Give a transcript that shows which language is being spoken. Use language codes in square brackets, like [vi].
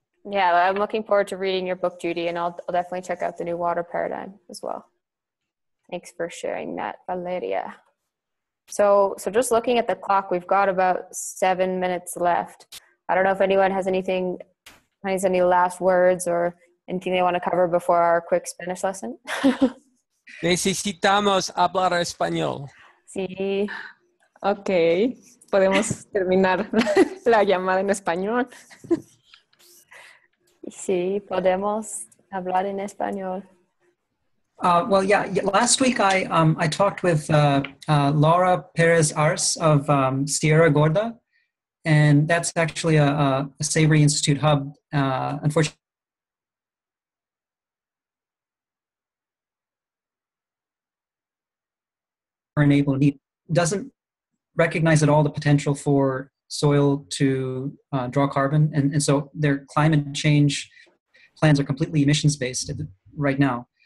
[en] Yeah, I'm looking forward to reading your book, Judy, and I'll definitely check out the New Water Paradigm as well. Thanks for sharing that, Valeria. So just looking at the clock, we've got about 7 minutes left. I don't know if anyone has any last words or anything they want to cover before our quick Spanish lesson. [es] Necesitamos hablar español. Sí. Ok. Podemos terminar la llamada en español. Sí, podemos hablar en español. [en] Last week I talked with Laura Perez Ars of Sierra Gorda, and that's actually a Savory Institute hub. Unfortunately, renewable need doesn't recognize at all the potential for soil to draw carbon, and so their climate change plans are completely emissions based right now.